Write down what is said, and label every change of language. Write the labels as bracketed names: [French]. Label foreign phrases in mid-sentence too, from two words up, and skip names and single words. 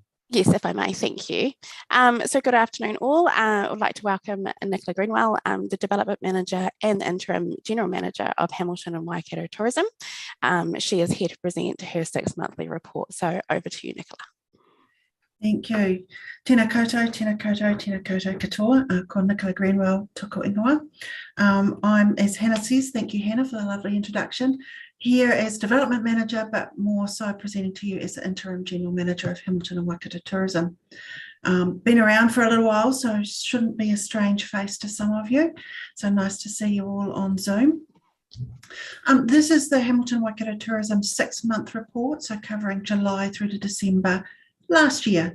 [English] yes, if I may, thank you. So good afternoon all. I would like to welcome Nicola Greenwell, the Development Manager and the Interim General Manager of Hamilton and Waikato Tourism. She is here to present her 6-monthly report. So over to you, Nicola. Thank you. [Māori] Tēnā koutou, tēnā koutou, tēnā koutou katoa. Ko Nicola Greenwell, toko ingoa. [English] I'm, as Hannah says, thank you, Hannah, for the lovely introduction, here as Development Manager, but more so presenting to you as the Interim General Manager of Hamilton and Waikato Tourism. Been around for a little while, so shouldn't be a strange face to some of you. So nice to see you all on Zoom. This is the Hamilton Waikato Tourism 6-month report, so covering July through to December last year.